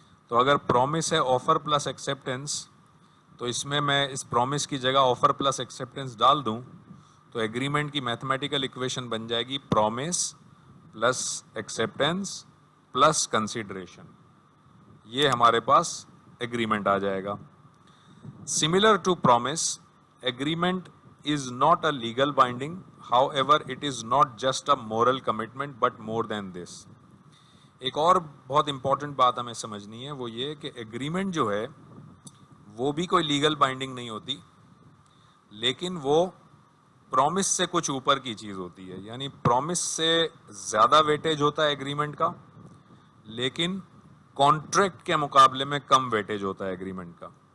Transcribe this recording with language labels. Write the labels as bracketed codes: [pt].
[ur] تو اگر پرومس ہے آفر پلس ایکسیپٹنس تو اس میں اس پرومس کی جگہ آفر پلس ایکسیپٹنس ڈال دوں تو ایگریمنٹ کی میتھمیٹیکل ایکویشن بن جائے گی promise plus acceptance plus consideration. یہ ہمارے پاس ایگریمنٹ آ جائے گا. [en] Similar to promise, agreement is not a legal binding. However, it is not just a moral commitment but more than this. [ur] ایک اور بہت امپورٹنٹ بات ہمیں سمجھنی ہے, وہ یہ کہ ایگریمنٹ جو ہے وہ بھی کوئی لیگل بائنڈنگ نہیں ہوتی, لیکن وہ پرومس سے کچھ اوپر کی چیز ہوتی ہے. یعنی پرومس سے زیادہ ویٹیج ہوتا ہے ایگریمنٹ کا, لیکن کانٹریکٹ کے مقابلے میں کم ویٹیج ہوتا ہے ایگریمنٹ کا.